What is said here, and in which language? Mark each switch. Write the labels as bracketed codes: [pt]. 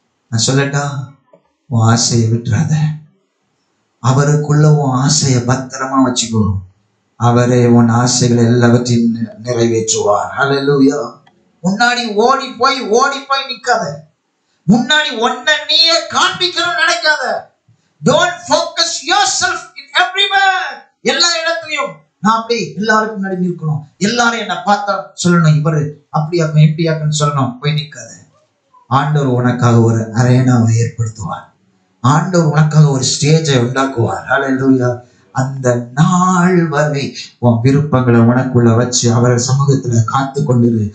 [ta] நான் சொல்லட்டா, உன் ஆசையை விட்டுறாத. அவருக்குள்ள உன் ஆசையை பத்திரமா வச்சுக்கோ. அவரே உன் ஆசைகளை எல்லாவற்றையும் நிறைவேற்றுவார். ஹல்லேலூயா. முன்னாடி ஓடி போய் நிக்காத. முன்னாடி ஒன்ன நீயே காண்பிக்கணும்னு நினைக்காத. [en] Don't focus yourself in everywhere. [ta] எல்லா இடத்துலயும் நான் அப்படி எல்லாருக்கும் முன்னாடி நிற்கணும், எல்லாரும் என்ன பார்த்தா சொல்லணும், இவரு அப்படியாக்கும் இப்படியாக்குன்னு சொல்லணும், போய் நிக்காத. ஆண்டவர் உனக்காக ஒரு அரேனாவை ஏற்படுத்துவார். ஆண்டவர் உனக்காக ஒரு ஸ்டேஜை உண்டாக்குவார். ஹல்லேலூயா. அந்த நாள் வரை உன் விருப்பங்களை உனக்குள்ள வச்சு அவரை சமூகத்துல காத்து கொண்டிரு.